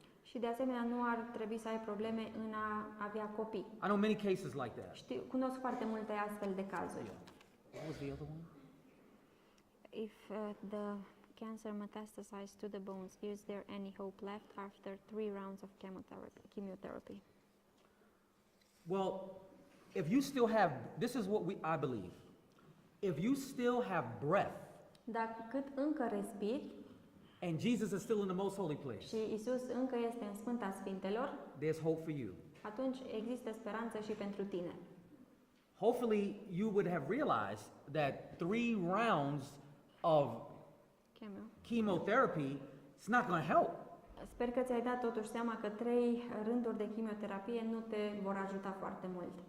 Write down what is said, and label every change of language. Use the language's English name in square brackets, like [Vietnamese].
[Romanian] Și de asemenea nu ar trebui să ai probleme în a avea copii. [English] I know many cases like that. [Romanian] Cunosc foarte multe astfel de cazuri. [English] What was the other one? If the cancer metastasized to the bones, is there any hope left after 3 rounds of chemotherapy? Well, if you still have, this is what I believe. If you still have breath, [Romanian] Dacă cât încă respiri [English] and Jesus is still in the most holy place, [Romanian] și Isus încă este în Sfânta Sfintelor, [English] there's hope for you. [Romanian] atunci există speranță și pentru tine. [English] Hopefully, you would have realized that 3 rounds of chemotherapy is not going to help. [Romanian] Sper că ți-ai dat totuși seama că 3 rânduri de chimioterapie nu te vor ajuta foarte mult.